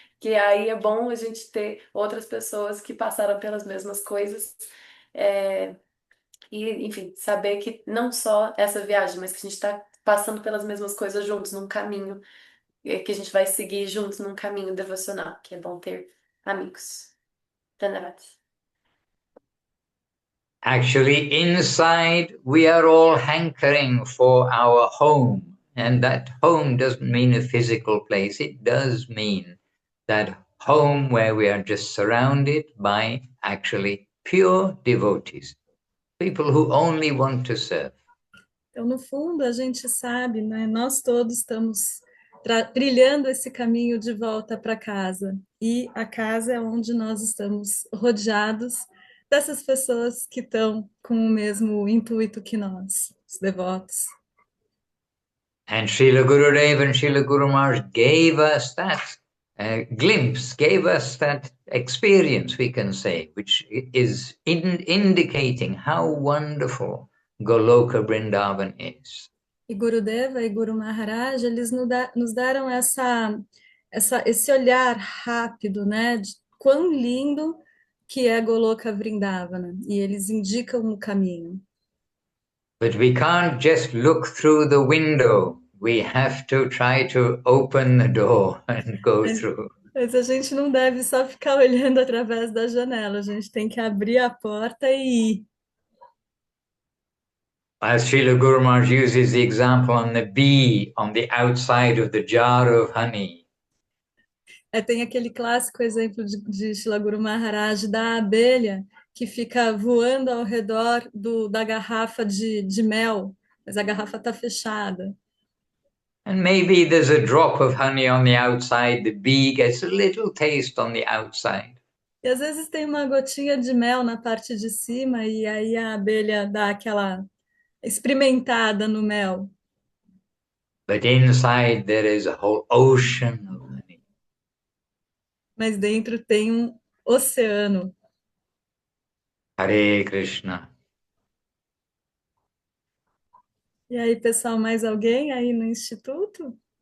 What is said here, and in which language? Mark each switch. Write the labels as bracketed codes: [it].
[pt] Que aí é bom a gente ter outras pessoas que passaram pelas mesmas coisas. é, e, enfim, saber que não só essa viagem, mas que a gente está passando pelas mesmas coisas juntos, num caminho, que a gente vai seguir juntos num caminho devocional, que é bom ter amigos. [hi] Dhanyavad. [en] Actually, inside, we are all hankering for our home. And that home doesn't mean a physical place. It does mean that home where we are just surrounded by actually pure devotees, people who only want to serve. [pt] Então, no fundo, a gente sabe, né? Nós todos estamos trilhando esse caminho de volta para casa. E a casa é onde nós estamos rodeados dessas pessoas que estão com o mesmo intuito que nós, os devotos. [en] And Srila Gurudev and Srila Guru Maharaj gave us that glimpse, gave us that experience, we can say, which is indicating how wonderful Goloka Vrindavan is. [pt] E Gurudeva e Guru Maharaj, eles nos deram esse olhar rápido, né, de quão lindo que é Goloka Vrindavana, e eles indicam o caminho. [en] But we can't just look through the window. We have to try to open the door and go through. [pt] Mas a gente não deve só ficar olhando através da janela, a gente tem que abrir a porta e ir. [en] As Srila Guru Maharaj uses the example on the bee on the outside of the jar of honey. [pt] Tem aquele clássico exemplo de Srila Guru Maharaj da abelha que fica voando ao redor da garrafa de mel, mas a garrafa está fechada. [en] And maybe there's a drop of honey on the outside, the bee gets a little taste on the outside. [pt] E às vezes tem uma gotinha de mel na parte de cima e aí a abelha dá aquela experimentada no mel. [en] But inside there is a whole ocean of honey. [pt] Mas dentro tem um oceano. [sa] Hare Krishna. [pt] E aí, pessoal, mais alguém aí no Instituto?